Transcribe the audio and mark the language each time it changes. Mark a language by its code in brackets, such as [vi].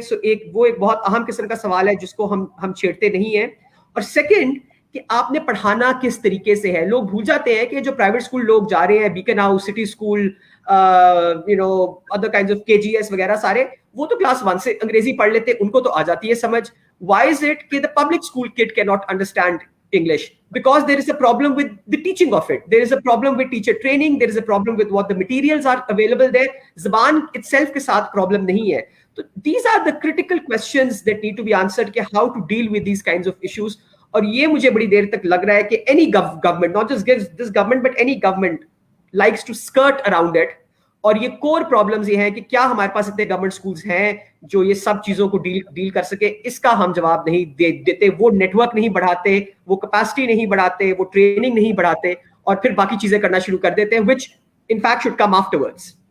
[ur] سو وہ ایک بہت اہم قسم کا سوال ہے جس کو ہم چھیڑتے نہیں ہیں. اور سیکنڈ کہ آپ نے پڑھانا کس طریقے سے ہے. لوگ بھول جاتے ہیں کہ جو پرائیویٹ اسکول لوگ جا رہے ہیں, bacon house, city school, other kinds of KGS وغیرہ سارے, وہ تو کلاس 1 سے انگریزی پڑھ لیتے, ان کو تو آ جاتی ہے سمجھ. [en] Why is it کہ the public school kid cannot understand English? Because there is a problem with the teaching of it. There is a problem with teacher training. There is a problem with what the materials are available there. زبان itself کے ساتھ problem نہیں ہے. So these are the critical questions that need to be answered کہ how to deal with these kinds of issues. اور یہ مجھے بڑی دیر تک لگ رہا ہے کہ any government, not just this government but any government likes to skirt around it. [ur] اور یہ کور پرابلمز یہ ہیں کہ کیا ہمارے پاس اتنے گورنمنٹ سکولز ہیں جو یہ سب چیزوں کو ڈیل کر سکے. اس کا ہم جواب نہیں دیتے. وہ نیٹ ورک نہیں بڑھاتے, وہ کیپیسٹی نہیں بڑھاتے, وہ ٹریننگ نہیں بڑھاتے, اور پھر باقی چیزیں کرنا شروع کر دیتے ہیں which in fact should come afterwards.